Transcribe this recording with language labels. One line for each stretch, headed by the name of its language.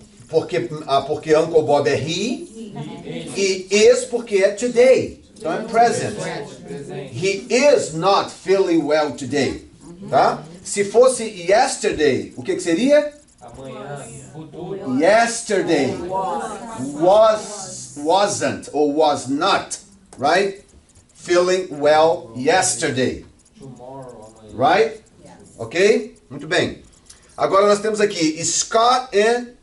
Portuguese: Porque Uncle Bob é he, e is porque é today. Então é present. Presente.
English: He is not feeling well today.
Portuguese: Tá? Se fosse yesterday, o que que seria? Amanhã, futuro.
English: Yesterday wasn't or was not, right? Feeling well yesterday,
Portuguese: Tomorrow, amanhã. right? Ok? Muito bem. Agora nós temos aqui Scott and...